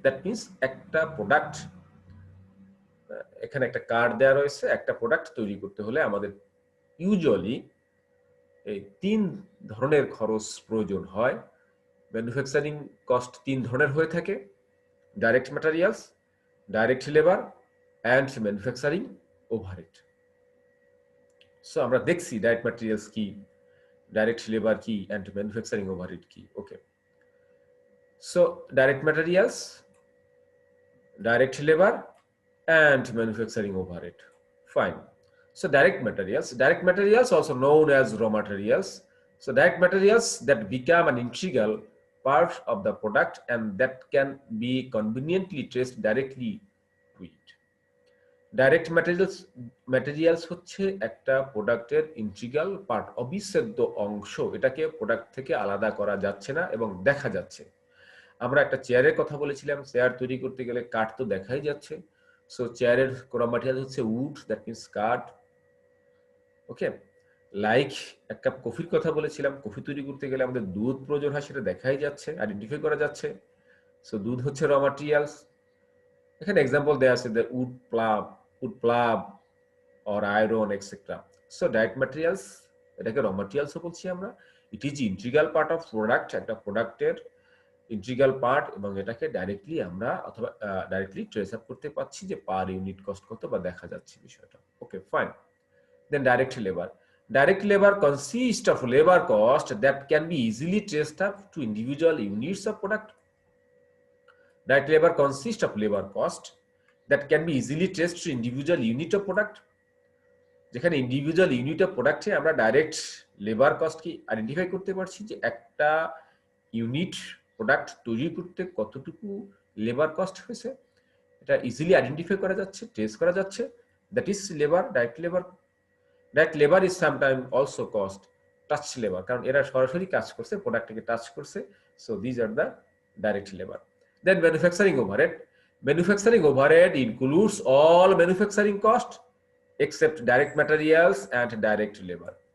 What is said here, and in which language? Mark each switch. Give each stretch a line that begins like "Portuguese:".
Bangla: That means একটা product, এখানে একটা কার্ড দেওয়া রয়েছে, একটা প্রোডাক্ট তৈরি করতে হলে আমাদের ইউজুয়ালি এই তিন ধরনের খরচ প্রয়োজন হয়। ম্যানুফ্যাকচারিং কস্ট তিন ধরনের হয়ে থাকে: direct materials, direct labour and manufacturing overhead. So আমরা দেখছি ডাইরেক্ট ম্যাটেরিয়ালস কি, ডাইরেক্ট লেবার কি, অ্যান্ড ম্যানুফ্যাকচারিং ওভারহেড কি।
English: Okay, so direct materials, direct labor and manufacturing overhead. Fine. So direct materials also known as raw materials. So direct materials that become an integral part of the product and that can be conveniently traced directly to it.
Bangla: Direct materials হচ্ছে একটা প্রোডাক্টের integral part, অবিচ্ছেদ্য অংশ। এটাকে product থেকে আলাদা করা যাচ্ছে না এবং দেখা যাচ্ছে। আমরা একটা চেয়ারের কথা বলেছিলাম, চেয়ার তৈরি করতে গেলে কাঠ তো দেখাই যাচ্ছে। সো চেয়ারের র ম্যাটেরিয়াল হচ্ছে উড,
English: that means
Bangla: কাঠ। ওকে, লাইক এক কাপ কফির কথা বলেছিলাম, কফি তৈরি করতে গেলে আমাদের দুধ প্রয়োজন হয়, সেটা দেখাই যাচ্ছে, আইডেন্টিফাই করা যাচ্ছে। সো দুধ হচ্ছে র ম্যাটেরিয়ালস। এখানে এক্সাম্পল দেওয়া আছে,
English: The wood প্লাব or iron etcetera.
Bangla: So direct materials, এটাকে র ম্যাটেরিয়ালসও বলছি আমরা।
English: it is integral part of product,
Bangla: একটা প্রোডাক্টের ইন্টিগ্রাল পার্ট, এবং এটাকে ডাইরেক্টলি আমরা অথবা ডাইরেক্টলি ট্রেস আপ করতে পারছি যে পার ইউনিট কস্ট কত বা দেখা যাচ্ছে বিষয়টা।
English: Okay, fine. Then direct labour. Direct labor consists of labor cost that can be easily traced up to individual units of product. Direct labor consists of labor cost that can be easily traced to individual unit of product.
Bangla: যেখানে individual unit of প্রোডাক্টে আমরা direct labour কস্টকে identify করতে পারছি যে একটা unit product তৈরি করতে কতটুকু লেবার কস্ট হয়েছে, এটা ইজিলি আইডেন্টিফাই করা যাচ্ছে, ট্রেস করা যাচ্ছে।
English: That is labour, direct labour. Direct labor is sometimes also cost
Bangla: touch labour, কারণ এরা সরাসরি কাজ করছে, প্রোডাক্টটাকে টাচ করছে,
English: So these are the direct labour. Then manufacturing overhead. Manufacturing overhead includes all manufacturing cost except direct materials and direct labor.